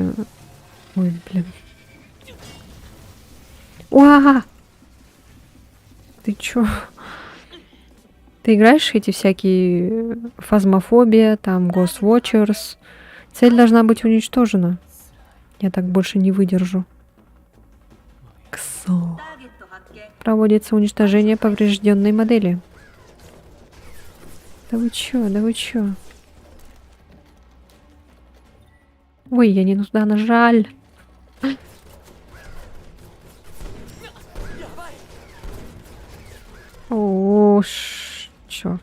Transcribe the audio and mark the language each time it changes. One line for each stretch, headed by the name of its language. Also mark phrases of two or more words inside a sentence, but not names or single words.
Russian: Ой, блин. Уа! Ты чё? Ты играешь эти всякие фазмофобия, там, Ghost Watchers? Цель должна быть уничтожена. Я так больше не выдержу. Ксо.
Japanese: ターゲット発見。
Russian: Проводится уничтожение поврежденной модели. Да вы чё, да вы чё? Ой, я не туда нажал. О, чёрт.